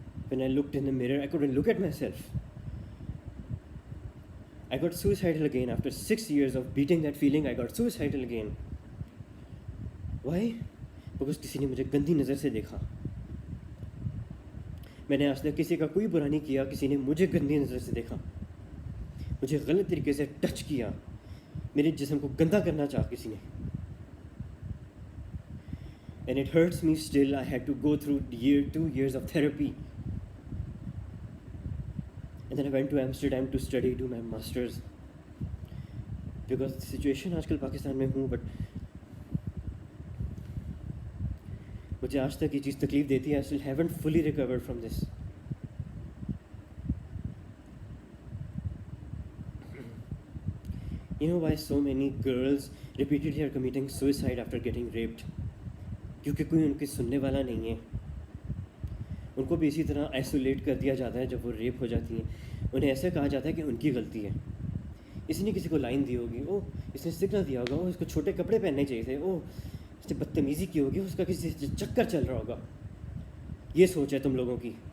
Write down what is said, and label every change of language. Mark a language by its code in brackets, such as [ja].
[en] When I looked in the mirror, I couldn't look at myself. I got suicidal again. After 6 years of beating that feeling, I got suicidal again. Why? Because [ur] کسی نے مجھے گندی نظر سے دیکھا. میں نے آج تک کسی کا کوئی برا نہیں کیا, کسی نے مجھے گندی نظر سے دیکھا, مجھے غلط طریقے سے ٹچ کیا, میرے جسم کو گندا کرنا چاہا کسی نے. [en] And it hurts me still. I had to go through 2 years of therapy. And then I went to Amsterdam to do my masters. Because the situation [ur] آج کل پاکستان میں ہوں, بٹ مجھے آج تک یہ چیز تکلیف دیتی ہے. [en] I still haven't fully recovered from this. You know why so many girls repeatedly are committing suicide after getting raped? [ur] کیونکہ کوئی ان کی سننے والا نہیں ہے. ان کو بھی اسی طرح آئسولیٹ کر دیا جاتا ہے جب وہ ریپ ہو جاتی ہیں. انہیں ایسا کہا جاتا ہے کہ ان کی غلطی ہے. اس نے کسی کو لائن دی ہوگی, او اس نے سگنل دیا ہوگا, اس کو چھوٹے کپڑے پہننے چاہیے تھے, او اس نے بدتمیزی کی ہوگی, اس کا کسی سے چکر چل رہا ہوگا. یہ سوچ ہے تم لوگوں کی.